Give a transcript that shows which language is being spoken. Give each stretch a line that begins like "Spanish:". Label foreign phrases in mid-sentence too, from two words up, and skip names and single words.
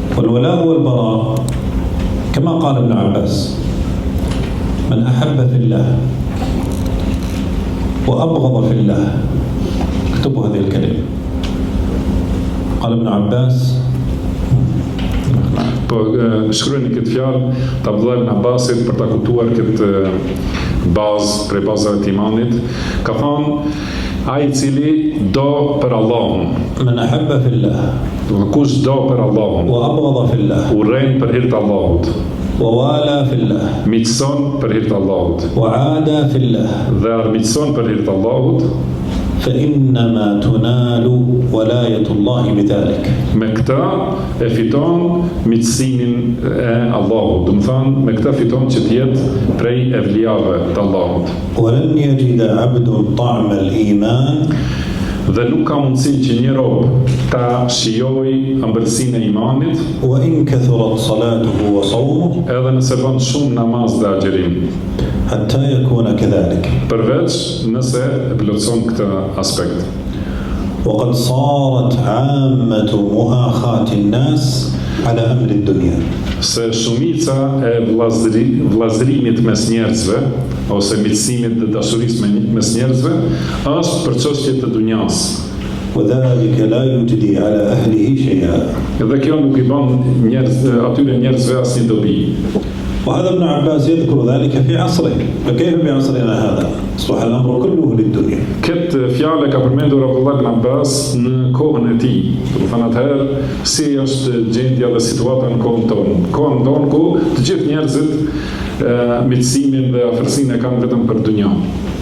Arabic: والولاء والبراء كما قال ابن عباس من أحب في الله وأبغض في الله. اكتبوا هذه الكلمة. قال ابن عباس
Albanian: Po shkruajeni këtë fjalë të Abdullah ibn Abbasit për ta kuptuar këtë bazë prej bazave të imanit. Ka thënë ai I cili do për Allahun.
Arabic: من أحب في الله
Albanian: Kush do për Allahun.
Arabic: وأبغض في الله
Albanian: Urren për hir të Allahut.
Arabic: ووالى في الله
Albanian: Miqson për hir të Allahut.
Arabic: وعادى في الله
Albanian: Dhe armiqson për hir të Allahut.
Arabic: فإنما تنال ولاية الله بذلك.
Albanian: Me këta e fiton miqësimin e Allahut. Do të thonë me këta fiton që të jetë prej evlijave të Allahut.
Arabic: ولن يجد عبد طعم الإيمان
Albanian: Dhe nuk ka mundësi që një rob ta shijojë ëmbëlsinë e imanit,
Arabic: وإن كثرت صلاته وصومه
Albanian: edhe nëse bën shumë namaz dhe agjerim,
Arabic: حتى يكون كذلك.
Albanian: përveç nëse e plotson këtë aspekt.
Arabic: وقد صارت عامة مؤاخاة الناس على أمر الدنيا.
Albanian: Se shumica e vllazërimit mes njerëzve ose miqësimit dhe dashurisë mes njerëzve është për çështje të dunjas.
Arabic: وذلك لا يجدي على أهله شيئا.
Albanian: Dhe kjo nuk I bën atyre njerëzve asnjë dobi.
Arabic: وهذا ابن عباس يذكر ذلك في عصره، فكيف بعصرنا هذا؟ أصبح الأمر كله للدنيا.
Albanian: Këtë fjalë ka përmendur Abdullah ibn Abbas në kohën e tij. Do të thonë atëherë si është gjendja dhe situata në kohën tonë. Kohën tonë ku të gjithë njerëzit miqësimin dhe afërsinë e kanë vetëm për dunjë.